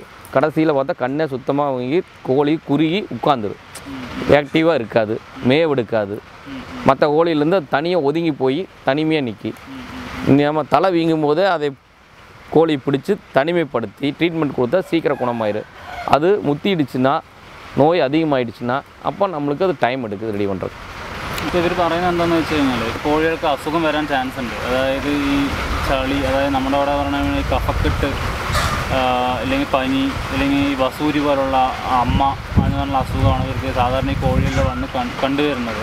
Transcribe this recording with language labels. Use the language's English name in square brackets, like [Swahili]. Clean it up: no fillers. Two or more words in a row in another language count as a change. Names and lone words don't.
[Tamil] கடைசியில் பார்த்தா கண்ணே சுத்தமாக வீங்கி கோழி குறுகி உட்காந்துரும், ஆக்டிவாக இருக்காது, மேவெடுக்காது. மற்ற கோழியிலேருந்து தனியாக ஒதுங்கி போய் தனிமையாக நிற்கி. நம்ம தலை வீங்கும் போது அதை கோழி பிடிச்சி தனிமைப்படுத்தி ட்ரீட்மெண்ட் கொடுத்தா சீக்கிரம் குணமாயிடும். அது முத்திடுச்சுன்னா நோய் அதிகமாகிடுச்சுன்னா அப்போ நம்மளுக்கு அது டைம் எடுக்குது ரெடி பண்ணுறது. [Malayalam] ഇപ്പോൾ ഇവർ പറയുന്നത് എന്താണെന്ന് വെച്ച് കഴിഞ്ഞാൽ കോഴികൾക്ക് അസുഖം വരാൻ ചാൻസ് ഉണ്ട്. അതായത് ഈ ചളി, അതായത് നമ്മുടെ അവിടെ പറഞ്ഞാൽ കഫക്കെട്ട്, അല്ലെങ്കിൽ പനി, അല്ലെങ്കിൽ ഈ വസൂരി പോലുള്ള അമ്മ അങ്ങനെയുള്ള അസുഖമാണ് ഇവർക്ക് സാധാരണ ഈ കോഴികളിൽ വന്ന് കണ്ടുവരുന്നത്.